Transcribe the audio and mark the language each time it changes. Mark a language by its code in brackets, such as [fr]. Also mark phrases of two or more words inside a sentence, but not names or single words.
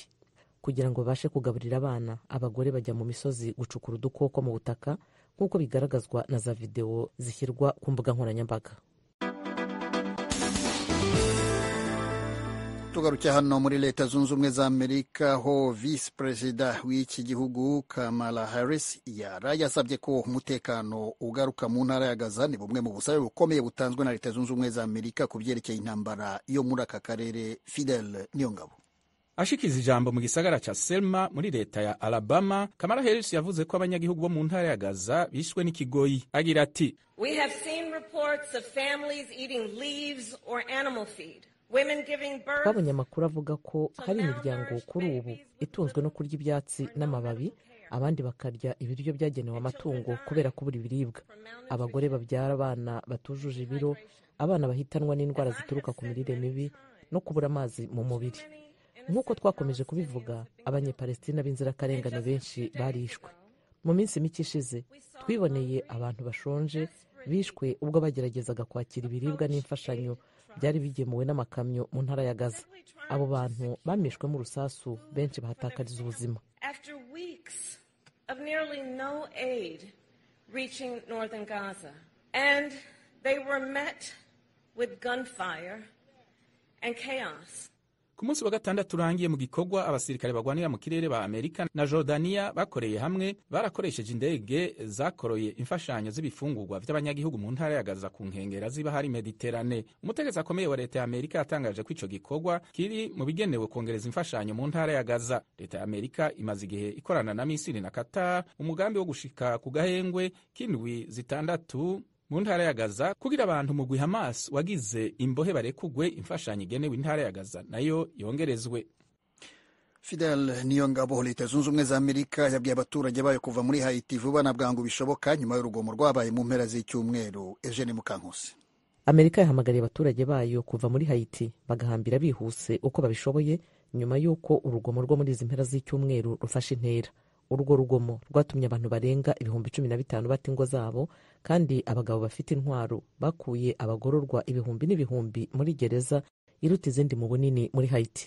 [rw] Kugira ngo babashe kugaburira abana, abagore bajya mu misozi gucukura udukoko mu butaka nk'uko bigaragazwa na za videwo zishyirwa ku mbuga nkoranyambaga. tugaruke hano muri leta zunze ubumwe za amerika ho visi perezida w'iki gihugu Kamala Harris yasabye ko umutekano ugaruka mu ntara ya Gaza. Ni bumwe mu busabe bukomeye butanzwe na leta zunze ubumwe za amerika ku byerekeye intambara yo muri aka karere. Fidel Niyongabo [rn] ashikiza ijambo mu gisagara ca Selma muri leta ya Alabama, Kamala Harris yavuze ko abanyagihugu bo mu ntara ya Gaza bishwe n'ikigoyi. Agira ati, [en] We have seen reports of families eating leaves or animal feed. [rw] twabonye amakuru avuga ko hari imiryango kuri ubu itunzwe no kurya ibyatsi n'amababi, abandi bakarya ibiryo byagenewe amatungo kubera kubura ibiribwa, abagore babyara abana batujuje ibiro, abana bahitanwa n'indwara zituruka ku mirire mibi no kubura amazi mu mubiri. Nk'uko twakomeje kubivuga, abanyepalestina b'inzirakarengane benshi barishwe. Mu minsi mike ishize twiboneye abantu bashonje bishwe ubwo bageragezaga kwakira ibiribwa n'imfashanyo byari bigemuwe n'amakamyo mu ntara ya Gaza. Abo bantu bamishwemo urusasu, benshi bahatakariza ubuzima. [en] After weeks of nearly no aid reaching northern Gaza, and they were met with gunfire and chaos. [rn] Ku munsi wa gatandatu urangiye mu gikorwa abasirikare bagwanira mu kirere ba Amerika na Jordania bakoreye hamwe, barakoresheje indege zakoroye imfashanyo z'ibifungurwa by'abanyagihugu mu ntara ya Gaza ku nkengera z'ibahari Mediterane. Umutegetsi akomeye wa leta ya Amerika yatangaje ko ico gikorwa kiri mu bigenewe kongereza imfashanyo mu ntara ya Gaza. Leta ya Amerika imaze igihe ikorana na Misiri na Qatar umugambi wo gushika ku gahengwe k'indwi zitandatu mu ntara ya Gaza kugira abantu mu gwi Hamas wagize imbohe barekugwe, imfashanyo igenewe intara ya Gaza nayo yongerezwe. [rw] Fidel Niyongabo. Leta zunze ubumwe za Amerika yabwiye abaturage bayo kuva muri Haiti vuba na bwangu bishoboka nyuma y'urugomo rwabaye mu mpera z'icyumweru. Eugene Mukankusi. Amerika yahamagariye abaturage bayo kuva muri Haiti bagahambira bihuse uko babishoboye nyuma y'uko urugomo rwo muri izi mpera z'icyumweru rufashe intera. Urwo rugomo rwatumye abantu barenga 15,000 bata ingo zabo, kandi abagabo bafite intwaro bakuye abagororwa ibihumbi n'ibihumbi muri gereza iruta izindi mu bunini muri Haiti.